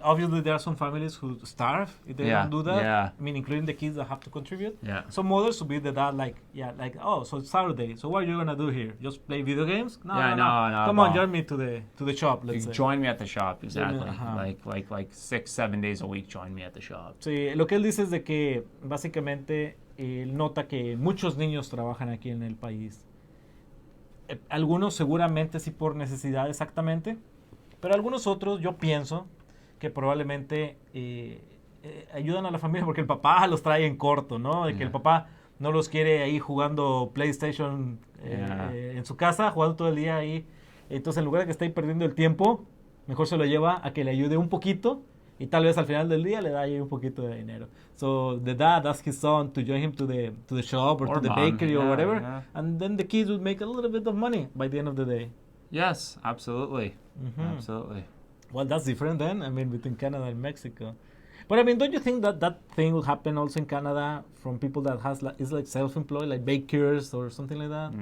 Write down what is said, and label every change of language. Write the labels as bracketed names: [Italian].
[English] Obviously, there are some families who starve if they don't do that. Yeah. I mean, including the kids that have to contribute. Yeah. Some mothers will be the dad, oh, so it's Saturday. So what are you gonna do here? Just play video games? No. Come on, join me to the shop. Let's say. Join me at the shop, exactly. Like 6-7 days a week. Join me at the shop. [Spanish] Sí, lo que él dice es de que básicamente él nota que muchos niños trabajan aquí en el país. Algunos seguramente sí por necesidad exactamente, pero algunos otros yo pienso que probablemente ayudan a la familia porque el papá los trae en corto, ¿no? De que el papá no los quiere ahí jugando PlayStation en su casa, jugando todo el día ahí. Entonces en lugar de que esté ahí perdiendo el tiempo, mejor se lo lleva a que le ayude un poquito y tal vez al final del día le da ahí un poquito de dinero. [English] So the dad asks his son to join him to the shop or to the bakery or whatever, and then the kids would make a little bit of money by the end of the day. Yes, absolutely. Mm-hmm. Absolutely. Well, that's different then, I mean, between Canada and Mexico. But I mean, don't you think that thing will happen also in Canada from people that is like self-employed, like bakers or something like that?